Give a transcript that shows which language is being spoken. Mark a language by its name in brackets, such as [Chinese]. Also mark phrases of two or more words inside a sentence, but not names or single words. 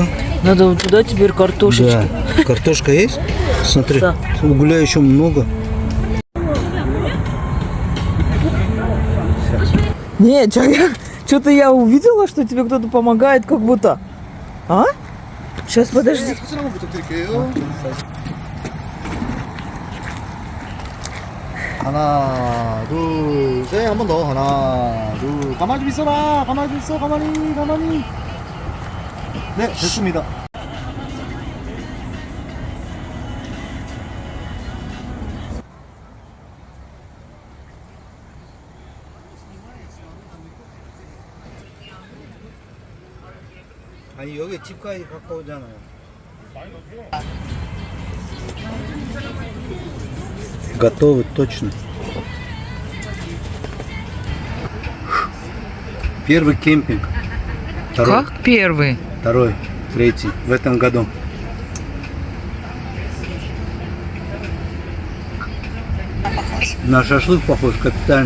[Russian] Надо вот туда теперь картошечки. Да. Картошка есть? Смотри, Да. угля еще много. Не, что-то я увидела, что тебе кто-то помогает, как будто. А? Сейчас, подожди. [Korean] 하나, 둘, 셋, 한 번 더. 하나, 둘. 가만히 좀 있어라. 가만히 좀 있어. 가만히. 네, 됐습니다. 아니 여기 집까지 갖고 오잖아요. [Russian] Готовы точно. Первый кемпинг. Второй, Как первый? второй, третий в этом году. На шашлык похож капитально.